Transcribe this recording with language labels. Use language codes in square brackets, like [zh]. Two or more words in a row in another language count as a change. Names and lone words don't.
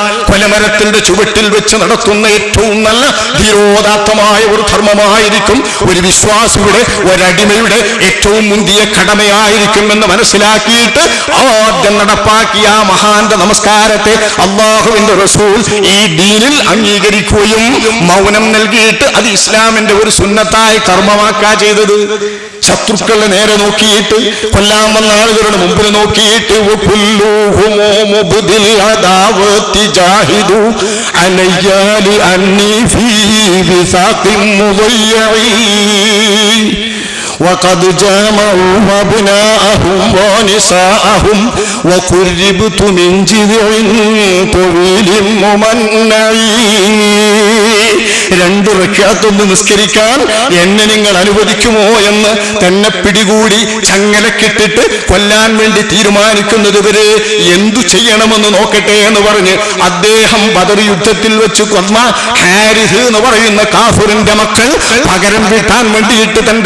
[ml] കൊലമരത്തിന്റെ ചുവട്ടിൽ വെച്ച് നടത്തുന്ന ഏറ്റവും നല്ല ധീരോദാത്തമായ ഒരു ധർമ്മമായിരിക്കും, ഒരു വിശ്വാസിയുടെ, ഒരടിമയുടെ ഏറ്റവും മുന്തിയ കടമയായിരിക്കും എന്ന് മനസ്സിലാക്കിയിട്ട് ആദ്യം നടപ്പാക്കിയ ആ മഹാന്റെ നമസ്കാരത്തെ അല്ലാഹുവിന്റെ റസൂൽ ഈ ദീനിൽ അംഗീകരിക്കുകയും മൗനം നൽകിയിട്ട് അത് ഇസ്ലാമിന്റെ ഒരു സുന്നത്തായി കർമ്മമാക്കാ ചെയ്തത്. ശത്രുക്കളെ നേരെ നോക്കിയിട്ട്, കൊല്ലാൻ വന്ന ആളുകളുടെ മുമ്പിൽ നോക്കിയിട്ട് [ar] وقد جامعوا أبناءهم ونساءهم وقربت من جذع طويل ممنع. [ml] 2 റക്അത്തൊന്ന് നിസ്കരിക്കാൻ എന്നെ നിങ്ങൾ അനുവദിക്കുമോ എന്ന് തന്നെ പിടികൂടി ചങ്ങലക്കിട്ടിട്ട് കൊല്ലാൻ വേണ്ടി തീരുമാനിക്കുന്നത് വരെ എന്തു ചെയ്യണമെന്ന് നോക്കട്ടെ എന്ന് പറഞ്ഞ് അദ്ദേഹം ബദർ യുദ്ധത്തിൽ വെച്ച് കൊന്ന ഹാരിസ് എന്ന് പറയുന്ന കാഫിറിന്റെ മക്കൾ പകരം വീട്ടാൻ വേണ്ടിയിട്ട് തന്റെ